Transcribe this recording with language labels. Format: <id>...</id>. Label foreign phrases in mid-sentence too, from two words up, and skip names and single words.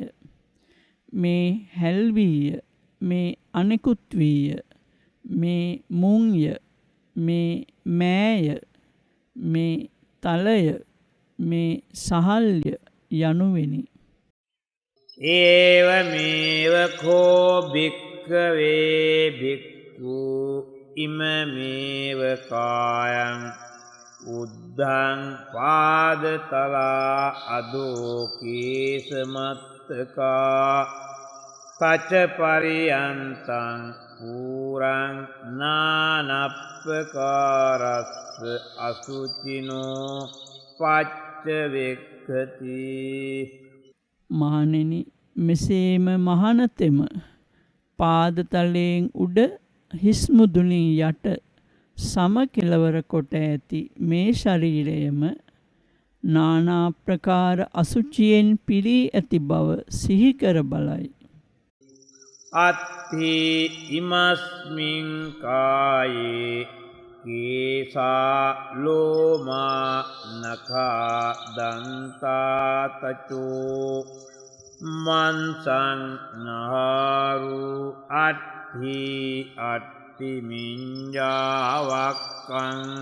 <si>මේ හැල්වීය, මේ අනිකුත් වීය, මේ මුංය, මේ මෑය, මේ තලය, මේ සහල්ය යනුවෙනි.</si> <pi>ඒව මේව කෝ භික්ඛවේ භික්ඛු ඉමමේව කායං උද්ධං පාදතලා අදෝ කේසමත්තකා මත්තකා තචපරියන්තං පූරං නානප්පකාරස්ස අසුචිනෝ පච්චවෙක්ඛති.</pi> <si>මහණෙනි, මෙසේම මහනතෙම පාදතලයෙන් උඩ හිස් මුදුනින් යට සම කෙළවර කොට ඇති මේ ශරීරයම නානා ප්‍රකාර අසුචියෙන් පිරී ඇති බව සිහි කර බලයි.</si> <pi>අත්ථි ඉමස්මින් කායේ කේසා ලෝමා නඛා දන්තා තචෝ මන්සං නහාරු අට්ඨි අට්ඨි මිඤ්ඤාවක්ඛං</pi>